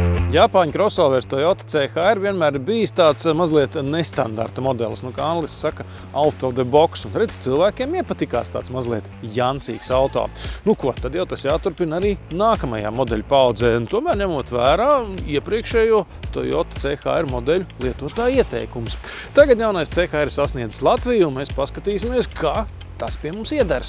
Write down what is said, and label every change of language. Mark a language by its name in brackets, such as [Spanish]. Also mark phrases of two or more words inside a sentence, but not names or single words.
[Latvian] Japāņu crossovers Toyota CHR vienmēr ir bijis tāds mazliet nestandarta modelis. Kā angliski saka, [English] out of the box. [Latvian] Un redz, cilvēkiem iepatikās tāds mazliet jancīgs auto. Tad jau tas jāturpina arī nākamajā modeļu paudzē. Tomēr ņemot vērā iepriekšējo Toyota CHR modeļu lietotāju ieteikums. Tagad jaunais CHR sasniedzis Latviju, un mēs paskatīsimies, kā tas pie mums iedars.